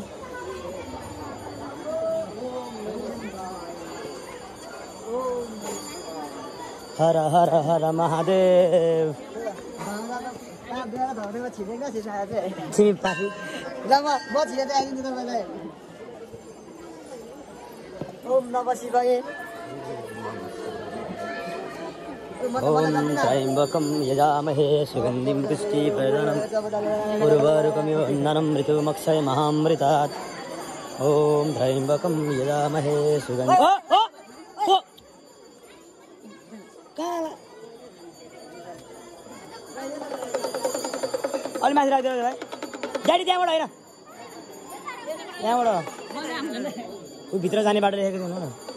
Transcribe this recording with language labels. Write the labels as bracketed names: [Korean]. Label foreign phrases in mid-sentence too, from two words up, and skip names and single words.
[Sanskrit] हर हर हर महादेव [Nepali] छिमी पाखी म छिटो आइदिन्छु तपाईँलाई [Sanskrit] ओम नमः शिवाय ओम त्र्यम्बकं यजामहे सुगन्धिं पुष्टिवर्धनम् उर्वारुकमिव वन्दनं ऋतुमक्षयमहामृतात् ओम त्र्यम्बकं यजामहे सुगन्धिं [Nepali] अलि माथि राखिदिनु भाइ गाडी त्यहाँबाट होइन यहाँबाट ऊ भित्र जाने बाटो देखेको थिएन न